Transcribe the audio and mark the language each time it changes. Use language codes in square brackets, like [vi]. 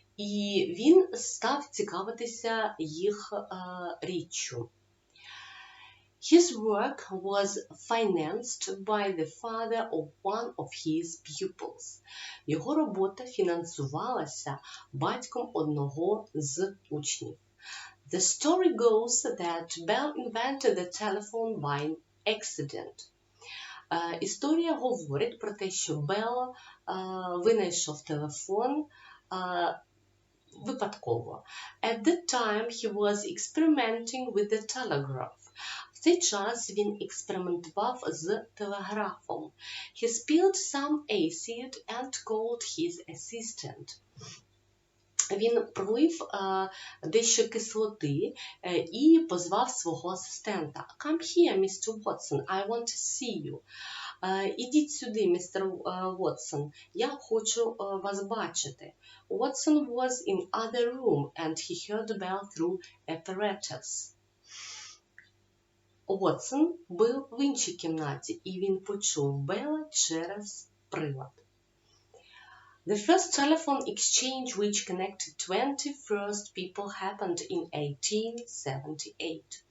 [uk] І він став цікавитися їх річчю. [en] His work was financed by the father of one of his pupils. [uk] Його робота фінансувалася батьком одного з учнів. [en] The story goes that Bell invented the telephone by accident. [uk] Історія говорить про те, що Белл винайшов телефон випадково. [en] At that time he was experimenting with the telegraph. [uk] В цей час він експериментував з телеграфом. [en] He spilled some acid and called his assistant. [uk] Він пролив дещо кислоти і позвав свого асистента. [en] Come here, Mr. Watson, I want to see you. [uk] Ідіть сюди, містер Вотсон, я хочу вас бачити. [en] Watson was in other room and he heard Bell through apparatus. [uk] Watson був в іншій кімнаті і він почув Белла через прилад. [en] The first telephone exchange which connected 21 people happened in 1878.